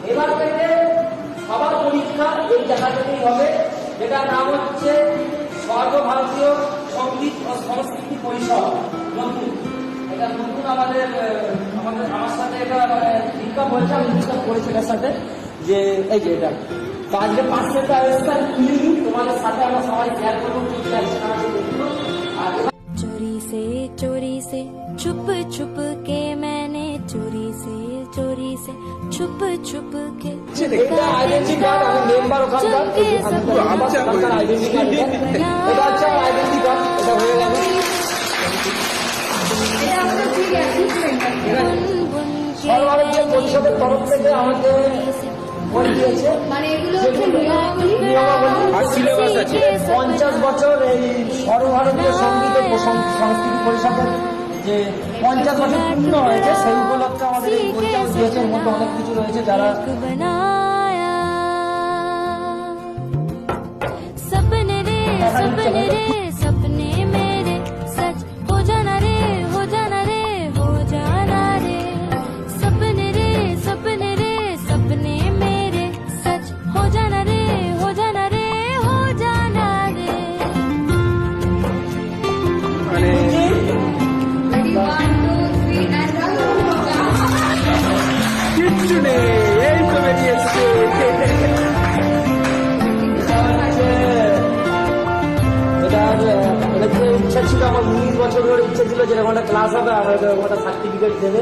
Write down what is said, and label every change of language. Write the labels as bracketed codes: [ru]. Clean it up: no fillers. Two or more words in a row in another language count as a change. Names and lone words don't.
[bn] এবার থেকে সবার পরীক্ষা এই জায়গা থেকেই হবে, যেটার নাম হচ্ছে সর্বভারতীয় সঙ্গীত ও সংস্কৃতি পরিষদ। নতুন এটা নতুন আমার সাথে এটা দীক্ষা বলছে, আমি দীক্ষা করেছি এটার সাথে, যে এই যে এটা তো আজকে 500টা আয়োজন তুলিনি, তোমাদের সাথে আমরা সবাই শেয়ার করবো কি আছে না আছে দেখবো। আর [hi] चोरी से छुप छुप के मैंने चोरी से छुप छुप के [bn] এটা [en] identity card, [bn] আমি মেম্বার ওখানকার, আমার ওখানকার [en] identity card, [bn] এটা হচ্ছে [en] identity card, [bn] এটা হয়ে গেল। সর্বভারতীয় পরিষদের তরফ থেকে আমাকে বলে দিয়েছে, মানে এগুলো হচ্ছে নিয়মাবলী আর সিলেবাস আছে। 50 বছর এই সর্বভারতীয় সঙ্গীত ও সংস্কৃতি পরিষদের যে 50 বছর পূর্ণ হয়েছে, সেই উপলক্ষে আমাদের এই পরিচালক দিয়েছে। এর মধ্যে অনেক কিছু রয়েছে যারা [hi] बनाया सपने रे सपने मेरे सच हो जाना रे हो जाना रे हो जाना रे सपने रे सपने मेरे सच हो जाना रे हो जाना रे हो जाना रे [bn] কিচ্ছু নেই, এই তো বেরিয়ে এসছে। ইচ্ছা ছিল আমার 19 বছর ধরে ইচ্ছা ছিল যে এরকম একটা ক্লাস হবে, আর এরকম একটা সার্টিফিকেট দেবে।